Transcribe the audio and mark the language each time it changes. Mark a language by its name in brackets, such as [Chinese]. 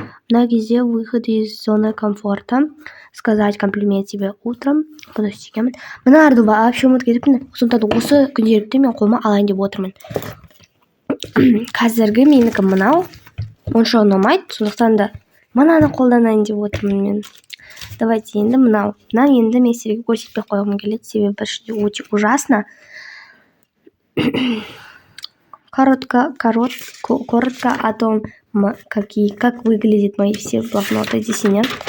[Kazakh] Мына кезде [Russian] выход из зоны комфорта. Сказать комплимент себе утром. [Kazakh] Бұны істегенмін. Мына арды вообще ұмытып кетіппін. Сондықтан осы күнделікті мен қолыма алайын деп отырмын. Қазіргі менікі мынау. Онша ұнамайды. Сондықтан да мынаны қолданайын деп отырмын мен. Давайте енді мынау. Мына енді мен сіздерге көрсетпей қойғым келеді. Себебі ішінде өте ужасно. [Russian] Коротко о том, как выглядят мои все блокноты десеня.